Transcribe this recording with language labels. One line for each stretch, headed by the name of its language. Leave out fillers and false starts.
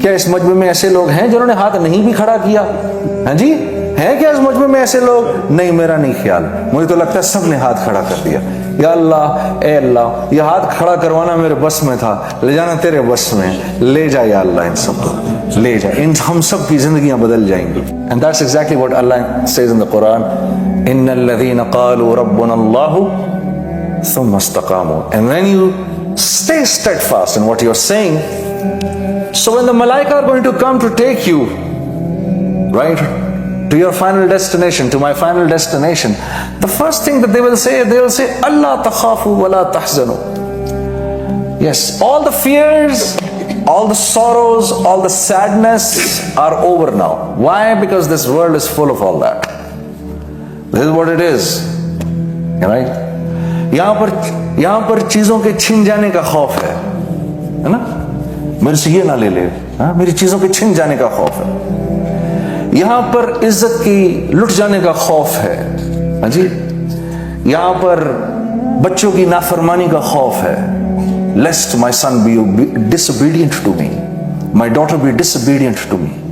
Urdu: کیا اس مجمع میں ایسے لوگ ہیں جنہوں نے ہاتھ نہیں بھی کھڑا کیا؟ ہاں جی ہیں کیا اس مجمع میں ایسے لوگ؟ نہیں، میرا نہیں خیال، مجھے تو لگتا ہے سب نے ہاتھ کھڑا کر دیا. یا اللہ، اے اللہ، یہ ہاتھ کھڑا کروانا میرے بس میں تھا، لے جانا تیرے بس میں. لے جا یا اللہ، ان سب کو لے جا. ہم سب کی زندگیاں بدل جائیں گی.
English: And that's exactly what Allah says in the Quran.
Arabic: إِنَّ الَّذِينَ قَالُوا رَبُّنَا اللَّهُ ثُمَّ اسْتَقَامُوا.
English: And when you stay steadfast in what you're saying, so when the malaika are going to come to take you, right, to your final destination, to my final destination, the first thing that they will say,
Arabic: Allah takhafu wa la tahzanu.
English: Yes, all the fears, all the sorrows, all the sadness are over now. Why? Because this world is full of all that. This is what it is, right?
Urdu: یہاں پر چیزوں کے چھن جانے کا خوف ہے نا. میرے سے یہ نہ لے لے، میری چیزوں کے چھن جانے کا خوف ہے. یہاں پر عزت کی لٹ جانے کا خوف ہے. ہاں جی. یہاں پر بچوں کی نافرمانی کا خوف ہے.
English: Lest my son be disobedient to me, my daughter be disobedient to me.